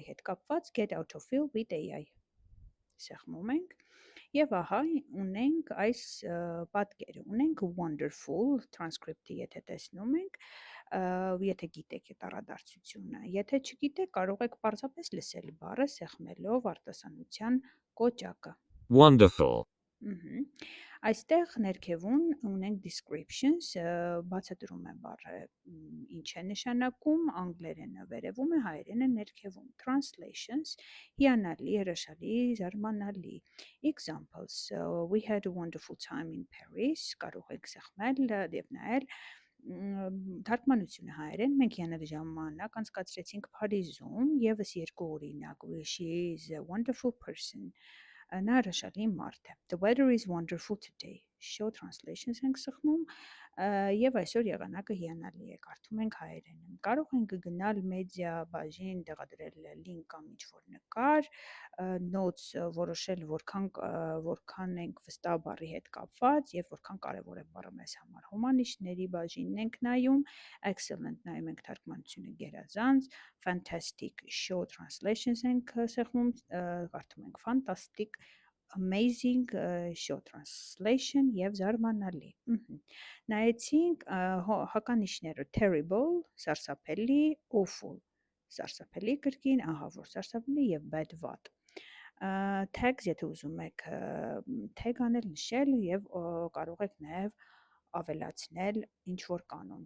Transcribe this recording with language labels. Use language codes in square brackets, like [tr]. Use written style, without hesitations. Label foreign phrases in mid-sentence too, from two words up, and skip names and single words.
[hy] հետ կապված [en] Get Autofill with AI [hy] սեղմում ենք և ահա ունենք այս պատկերը, ունենք [en] Wonderful transcript- [hy] ը եթե տեսնում ենք, եթե գիտեք այդ առադարձությունը, եթե չգիտեք կարող եք պարզապես լսել բառը սեղմելով արտասանության կոճակը։ [en] Wonderful. [hy] Այստեղ ներքևում ունենք descriptions, բացատրում է բառը ինչ է նշանակում, անգլերենը վերևում է, հայերենը ներքևում, translations, հիանալի, հրաշալի, զարմանալի, [en] examples, we had a wonderful time in Paris, [hy] կարող եք սեղմել և նայել, թարգմանությունը հայերեն, մենք հիանալի ժամանակ անցկացրեցինք Փարիզում, ևս երկու օրինակ, [en] she is a wonderful person, [hy] նա հրաշալի մարդ է, [en] the weather is wonderful today, show translations [hy] ենք սխմում և այսօր եղանակը հիանալի է, կարդում ենք հայերենում, կարող ենք գնալ մեդիա բաժին, տեղադրել լինք կամ ինչ-որ նկար, notes որոշել որքան ենք վստահ բառի հետ կապված և որքան կարևոր է բառը մեզ համար, հոմանիշների բաժինն ենք նայում, excellent նայում ենք թարգմանությունը գերազանց, [en] fantastic show translations [hy] ենք սեղմում, կարդում ենք [en] fantastic, amazing show translation [hy] և զարմանալի։ Նայեցինք հականիշները terrible, սարսափելի, awful, սարսափելի կրկին, ահավոր սարսափելի և bad վատ։ Tags, եթե ուզում եք tag անել, նշել և կարող եք նաև ավելացնել ինչ-որ կանոն,